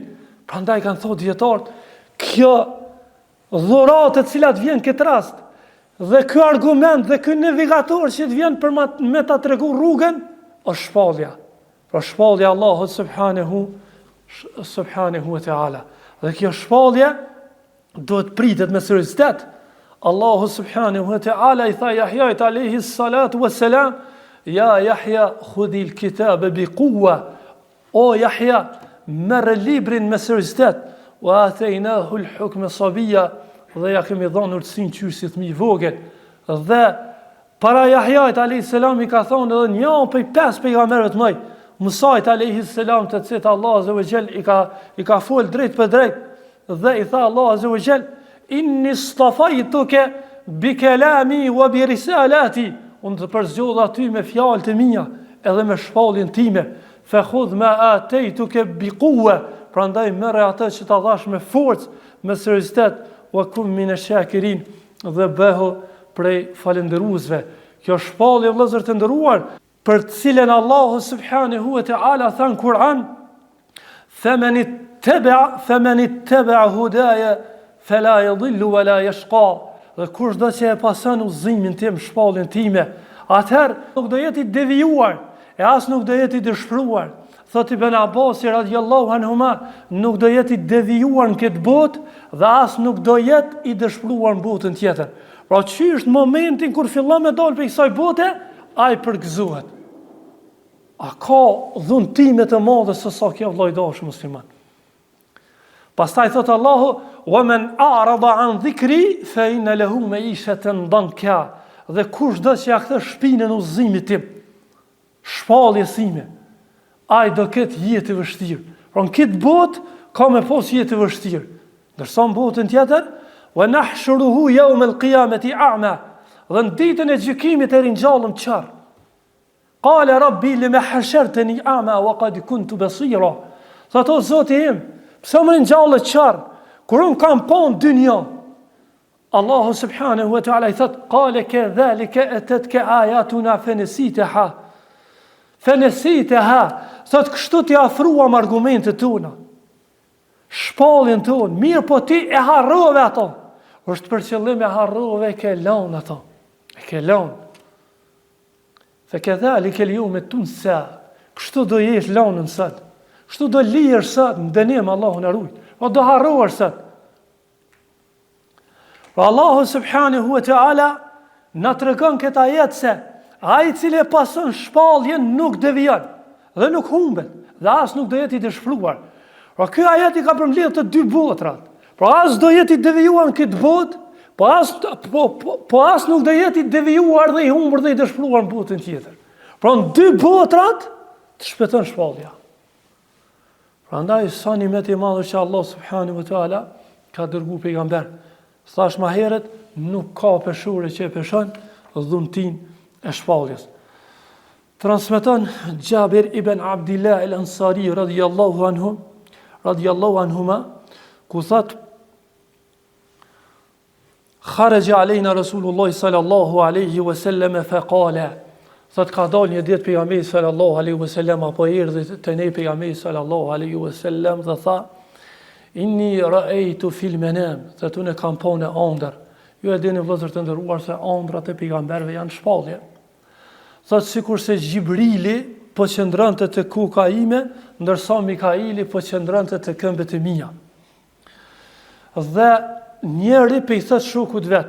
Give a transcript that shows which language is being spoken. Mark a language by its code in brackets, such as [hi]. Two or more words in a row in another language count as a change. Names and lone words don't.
[sq] Prandaj kanë thot dietarët, kjo dhuratë të cilat vjen këtë rast, dhe ky argument dhe ky navigator që të vjen për me ta tregu rrugën, është shpallja. Pra shpallja Allahut [ar] سبحانه وتعالى. [sq] Dhe kjo shpallje duhet pritet me seriozitet. Allahu [ar] سبحانه وتعالى [sq] i tha Jahjait [ar] عليه الصلاة والسلام, يا يحيى خذ الكتاب بقوة. [sq] O Jahja, merr librin me seriozitet. [ar] وآتيناه الحكم صبيا. [sq] Dhe ja kemi dhënë urtësinë qysh si fëmijë vogël. Dhe para Jahjait [ar] عليه السلام [sq] i ka thonë edhe një prej 5 pejgamberëve të mëj, Musait [ar] عليه السلام, [sq] të cilët Allah [ar] عز وجل [sq] i ka fol drejt për drejt, dhe i tha Allah [ar] عز وجل, إني اصطفيتك بكلامي وبرسالتي, [sq] unë të përzgjodha ty me fjalët e mia edhe me shpalljen time, [ar] فخذ ما آتيتك بقوة, [sq] prandaj merr atë që ta dhash me forcë, me seriozitet, [ar] وكن من الشاكرين, [sq] dhe bëhu prej falendëruesve. Kjo shpallje vëllezër të nderuar, për të cilën Allahu [ar] سبحانه وتعالى [sq] tha në Kur'an, [ar] فمن اتبع هداي فلا يضل ولا يشقى. [sq] Dhe kushdo që e pason udhëzimin tim, shpalljen time, atëherë nuk do jetë i devijuar, e as nuk do jetë i dëshpëruar. Thot Ibn Abbas [ar] رضي الله عنهما, [sq] nuk do jetë i devijuar në këtë botë dhe as nuk do jetë i dëshpëruar në botën tjetër. Pra çish në momentin kur fillon me dal prej kësaj bote, ai përgëzohet. A ka dhunëtime të madhe se sa kjo vllai dashur musliman. Pastaj thot Allahu, [ar] ومن أعرض عن ذكري فإن له معيشة ضنكا. [sq] Dhe kushdo që ja kthe shpinën udhëzimit tim, shpalljes sime, ai do ketë jetë të vështirë. Pra në këtë botë ka me pas jetë të vështirë. Ndërsa në botën tjetër, [ar] ونحشره يوم القيامة أعمى. [sq] Dhe në ditën e gjykimit e ringjallëm qarr. [ar] قال رب لم حشرتني أعمى وقد كنت بصيرا. [sq] Thot o Zoti im, pse më ringjallë qarr kur unë kam pa në dynjë? Allahu [ar] سبحانه وتعالى [sq] i thot, [ar] قال كذلك أتتك آياتنا فنسيتها. [sq] Thot kështu t'i afruam argumentet tona, shpalljen tonë, mirë po ti e harrove ato. Është për qëllim e harrove, e ke lënë ato. E ke lënë. [ar] فكذلك اليوم تنسى. [sq] Kështu do jesh lënë sot. Kështu do lihesh sot në dënim, Allahu na ruaj. O do harrohesh sot. Pra Allahu subhanahu wa ta'ala na tregon këtë ajet se ai i cili e pason shpalljen nuk devijon dhe nuk humbet, dhe as nuk do jetë i dëshpëruar. Pra ky ajet i ka përmbledhur të dy botrat. Pra as do jetë i devijuar në këtë botë, po as nuk do jetë i devijuar dhe i humbur dhe i dëshpëruar në botën tjetër. Pra në dy botrat të shpëton shpallja. Prandaj sa nimet i madh që Allah [ar] سبحانه وتعالى [sq] ka dërguar pejgamber. Thash më herët, nuk ka peshore që e peshon dhuntin e shpalljes. Transmeton Jabir ibn Abdillah al-Ansari [ar] رضي الله عنهما, [sq] ku thot, [ar] خرج علينا رسول الله صلى الله عليه وسلم فقال. [sq] Thot ka dal një ditë pejgamberi [ar] صلى الله عليه وسلم, [sq] apo erdhi te ne pejgamberi [ar] صلى الله عليه وسلم [sq] dhe tha, [ar] إني رأيت في المنام, [sq] thot unë kam pa në ëndër. Ju e dini vëllezër të nderuar se ëndrat e pejgamberëve janë shpallje. Thot sikur se Gjibrili po qëndronte te kuka ime, ndërsa Mikaili po qëndronte te këmbët e mia. Dhe njëri pe i thot shokut vet.